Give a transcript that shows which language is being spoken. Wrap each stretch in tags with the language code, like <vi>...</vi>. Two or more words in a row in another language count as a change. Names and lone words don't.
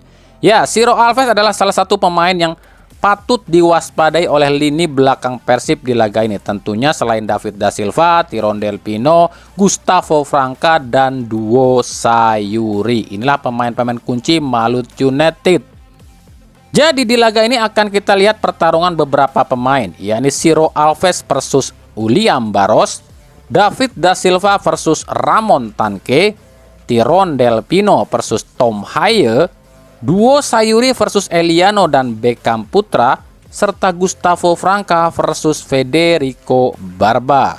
<id>Ya, Ciro Alves adalah salah satu pemain yang patut diwaspadai oleh lini belakang Persib di laga ini. Tentunya selain David Da Silva, Tirondel Pino, Gustavo Franca, dan duo Sayuri. Inilah pemain-pemain kunci Malut United. Jadi di laga ini akan kita lihat pertarungan beberapa pemain, yakni Ciro Alves versus William Barros, David Da Silva versus Ramon Tanque, Tirondel Pino versus Tom Haye, duo Sayuri versus Eliano dan Beckham Putra, serta Gustavo Franca versus Federico Barba.</id>